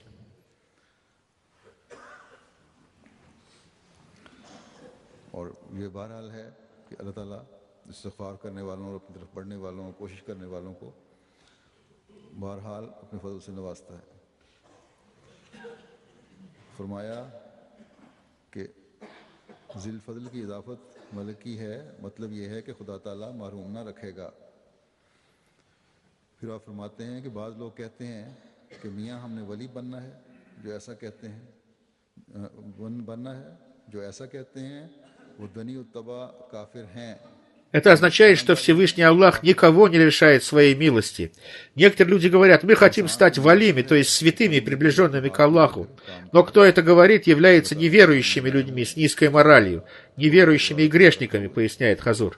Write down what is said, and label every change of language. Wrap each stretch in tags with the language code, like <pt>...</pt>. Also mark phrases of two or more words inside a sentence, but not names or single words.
<ur>بہرحال اپنے فضل سے نوازتا ہے. فرمایا کہ</ur> <ar>ذي الفضل</ar> <ur>کی اضافت ملکی ہے، مطلب یہ ہے کہ خدا تعالیٰ محروم نہ رکھے گا. پھر آپ فرماتے ہیں کہ بعض لوگ کہتے ہیں کہ میاں ہم نے ولی بننا ہے، جو ایسا کہتے ہیں وہ دنی الطبع کافر ہیں.</ur> <ru>Это означает, что Всевышний Аллах никого не лишает своей милости. Некоторые люди говорят, мы хотим стать валими, то есть святыми и приближенными к Аллаху. Но кто это говорит, является неверующими людьми с низкой моралью, неверующими и грешниками, поясняет Хазур.</ru>